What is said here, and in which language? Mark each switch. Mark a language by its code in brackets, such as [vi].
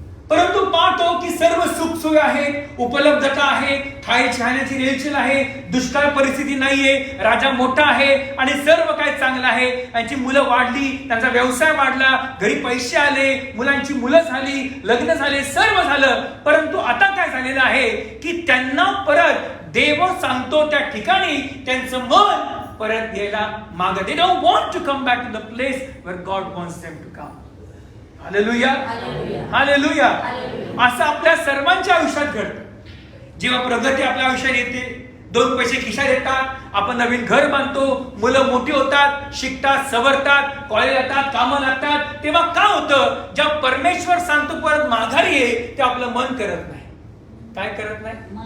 [mr] परंतु पाहतो की सर्व सुखसोयी आहेत, उपलब्धता आहे, खाण्याची रेलचेल आहे, दुष्काळ परिस्थिती नाहीये, राजा मोठा आहे आणि सर्व काही चांगलं आहे. त्यांची मुलं वाढली, त्यांचा व्यवसाय वाढला, घरी पैसे आले, मुलांची मुलं झाली, लग्न झाले, सर्व झालं. परंतु आता काय झालेलं आहे की त्यांना परत देव सांगतो त्या ठिकाणी त्यांचं मन परत यायला मागत. [en] They don't want to come back to the place where God wants them to come. Hallelujah. Hallelujah. [mr] असं आपल्या सर्वांच्या आयुष्यात घडतं. जेव्हा प्रगती आपल्या आयुष्यात येते, 2 पैसे खिशात येतात, आपण नवीन घर बांधतो, मुलं मोठी होतात, शिकतात, सवरतात, कॉलेज जातात, कामं लागतात, तेव्हा काय होतं? जेव्हा परमेश्वर सांगतो परत माघारी ये, ते आपलं मन करत नाही. काय करत नाही?